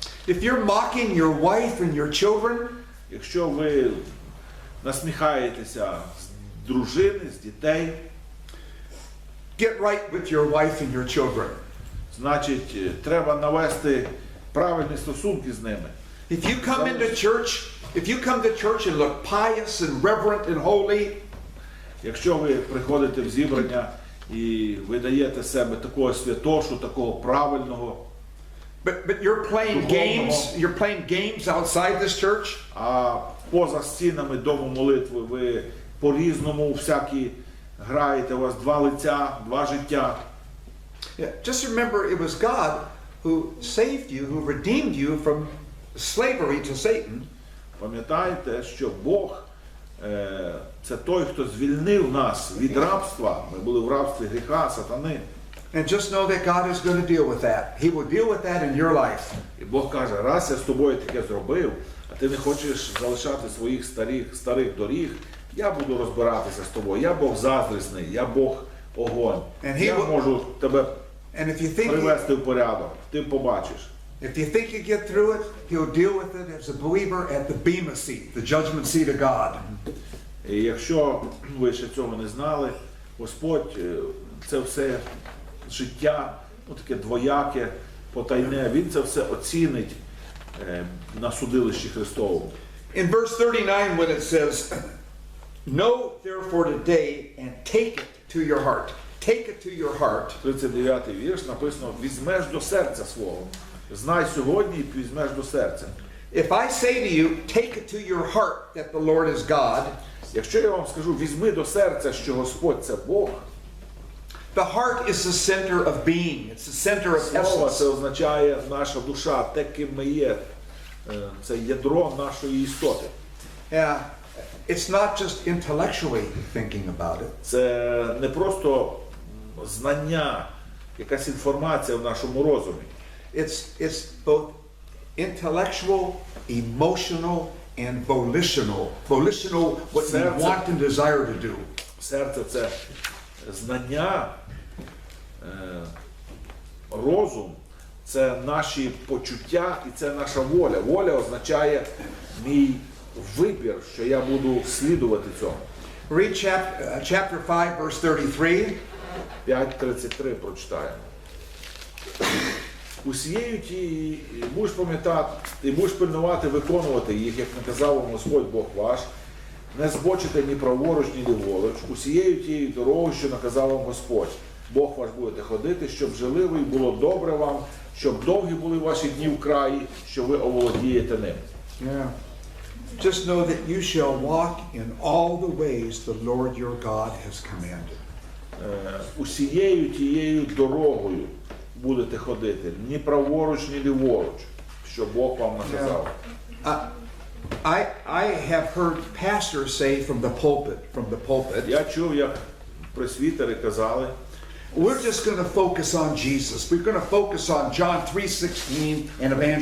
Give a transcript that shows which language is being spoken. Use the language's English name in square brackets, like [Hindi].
[English] If you're mocking your wife and your children, [Ukrainian] Якщо ви насміхаєтеся з дружини, з дітей, [English] get right with your wife and your children. [Ukrainian] значить, треба навести правильні стосунки з ними. [English] If you come to church and look pious and reverent and holy, [Ukrainian] Якщо ви приходите в зібрання і ви даєте себе такого святошу, такого правильного, [English] but you're playing games outside this church, [Ukrainian] а поза стінами дому молитви ви по-різному всякі граєте, у вас два лиця, два життя. [English] yeah, just remember it was God who saved you, who redeemed you from slavery to Satan. [Ukrainian] Пам'ятайте, що Бог це той, хто звільнив нас від рабства. Ми були в рабстві гріха, сатани. [English] And just know that God is going to deal with that. He will deal with that in your life. [Ukrainian] І Бог каже, раз я з тобою таке зробив, а ти не хочеш залишати своїх старих доріг, я буду розбиратися з тобою. Я Бог заздрісний, я Бог огонь. Я можу тебе привести в порядок, ти побачиш. [English] If you think you get through it, He'll deal with it as a believer at the bema seat, the judgment seat of God. [Ukrainian] І якщо ви ще цього не знали, Господь це все життя, таке двояке, потайне, Він це все оцінить на судилищі Христовому. [English] In verse 39 when it says, know therefore today and take it to your heart. Take it to your heart. [Ukrainian] 39-й вірш написано, візьмеш до серця свого. Знай сьогодні і візьмеш до серця. [English] If I say to you, take it to your heart that the Lord is God, [Ukrainian] якщо я вам скажу, візьми до серця, що Господь це Бог, [English] the heart is the center of being. It's the center of [Ukrainian] слово це [English] essence. [Ukrainian] означає наша душа, те, ким ми є. Це ядро нашої істоти. [English] Yeah, it's not just intellectually thinking about it. [Ukrainian] Це не просто знання, якась інформація в нашому розумі. [English] It's both intellectual, emotional, and volitional. Volitional, what you want and desire to do. [Ukrainian] Серце – це знання, розум – це наші почуття і це наша воля. Воля означає мій вибір, що я буду слідувати цьому. [English] Read chapter 5, verse 33. [Ukrainian] 5:33 прочитаємо. Усією тією будеш пам'ятати, і будеш пильнувати, виконувати їх, як наказав вам Господь Бог ваш, не збочите ні праворуч, ні ліворуч, усією тією дорогою, що наказав вам Господь. Бог ваш будете ходити, щоб жили ви і було добре вам, щоб довгі були ваші дні в краї, що ви оволодієте ним. [English] Yeah. Just know that you shall walk in all the ways the Lord your God has commanded. [Ukrainian] Усією тією дорогою будете ходити, ні праворуч, ні ліворуч, що Бог вам наказав. [English] I have heard pastors say from the pulpit, [Ukrainian] Я чув, як пресвітери казали, [English] we're just going to focus on Jesus. We're going to focus on John 3:16 and